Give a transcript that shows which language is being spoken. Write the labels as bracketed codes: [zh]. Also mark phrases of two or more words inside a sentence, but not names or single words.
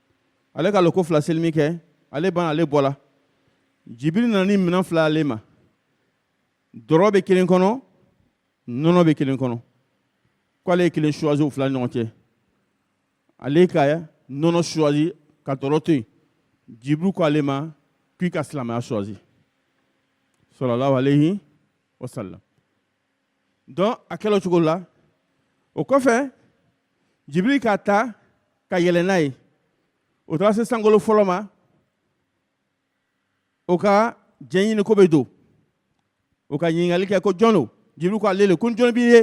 [bm] min kɛ ale ban ale bɔla Jibril nana ni minɛn fila ale ma dɔrɔ bɛ kelen kɔnɔ nɔnɔ bɛ kelen kɔnɔ ko ale ye kelen choisi o fila ni ɲɔgɔn cɛ ale ka nɔnɔ choisi ka dɔrɔ to yen Jibril ko ale ma k'i ka silamɛya choisi [ar] صلى الله عليه وسلم [bm] donc a kɛla o cogo la o kɔfɛ Jibril ka taa ka yɛlɛ n'a ye o taara se sankolo fɔlɔ ma o ka jɛn ɲini ko bɛ don o ka ɲininkali kɛ ko jɔn don Jibril ko ale le ko jɔn b'i ye